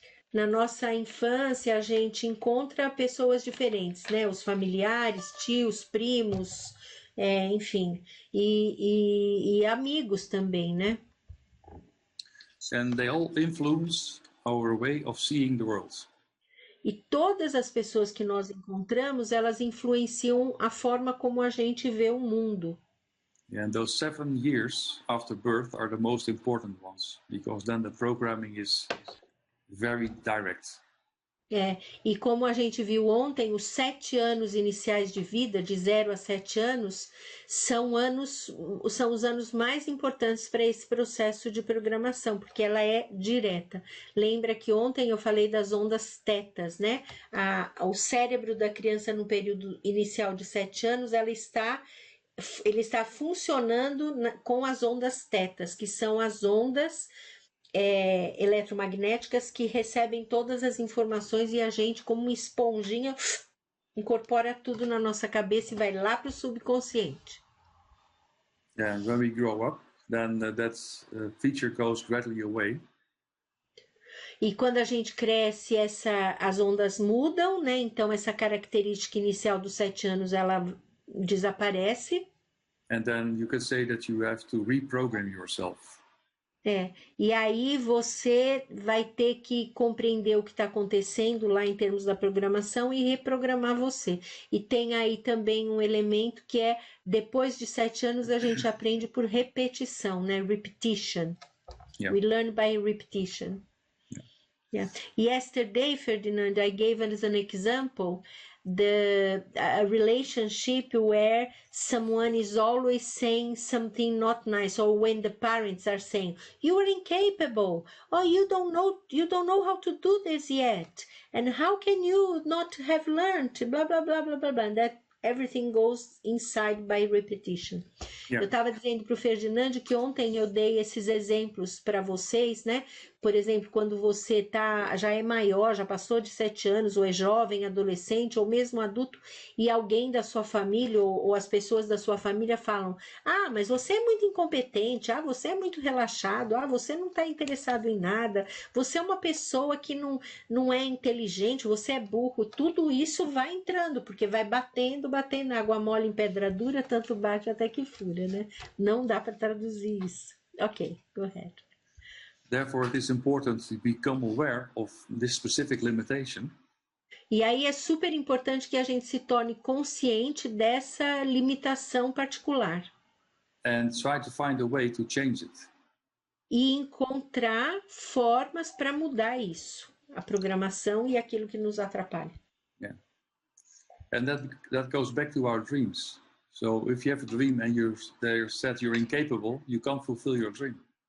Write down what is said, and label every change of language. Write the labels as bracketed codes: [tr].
[pt] Na nossa infância, a gente encontra pessoas diferentes, né? Os familiares, tios, primos, enfim, e amigos também, né? [en] And they all influence our way of seeing the world. [pt] E todas as pessoas que nós encontramos, elas influenciam a forma como a gente vê o mundo. [en] Yeah, and those 7 years after birth are the most important ones, because then the programming is very direct. [pt] E como a gente viu ontem, os 7 anos iniciais de vida, de 0 a 7 anos, são os anos mais importantes para esse processo de programação, porque ela é direta. Lembra que ontem eu falei das ondas tetas, né? O cérebro da criança no período inicial de 7 anos, ele está funcionando com as ondas tetas, que são as ondas eletromagnéticas que recebem todas as informações e a gente, como uma esponjinha, incorpora tudo na nossa cabeça e vai lá para o subconsciente. [en] Yeah, and when we grow up, then that feature goes gradually away. [pt] E quando a gente cresce, as ondas mudam, né? Então essa característica inicial dos 7 anos, ela desaparece. [en] And then you can say that you have to reprogram yourself. [pt] E aí você vai ter que compreender o que está acontecendo lá em termos da programação e reprogramar você. E tem aí também um elemento que depois de 7 anos a gente aprende por repetição, né? [en] Repetition. Yeah. We learn by repetition. Yeah. Yesterday, Ferdinand, I gave as an example a relationship where someone is always saying something not nice, or when the parents are saying you are incapable, or you don't know how to do this yet, and how can you not have learned, blah blah blah blah blah, blah. And that everything goes inside by repetition. [pt] Yeah. Eu estava dizendo para o Ferdinand que ontem eu dei esses exemplos para vocês, né? Por exemplo, quando você já é maior, já passou de 7 anos, ou é jovem, adolescente, ou mesmo adulto, e alguém da sua família, ou as pessoas da sua família falam: ah, mas você é muito incompetente, ah, você é muito relaxado, ah, você não está interessado em nada, você é uma pessoa que não é inteligente, você é burro. Tudo isso vai entrando, porque vai batendo, água mole em pedra dura, tanto bate até que fura, né? Não dá para traduzir isso. [en] Ok, go ahead. Therefore, it is important to become aware of this specific limitation. [pt] E aí é super importante que a gente se torne consciente dessa limitação particular. [en] And try to find a way to change it. [pt] E encontrar formas para mudar isso, a programação e aquilo que nos atrapalha. [en] Yeah. And that goes back to our dreams. So if you have a dream and they're said you're incapable, you can't fulfill your dream.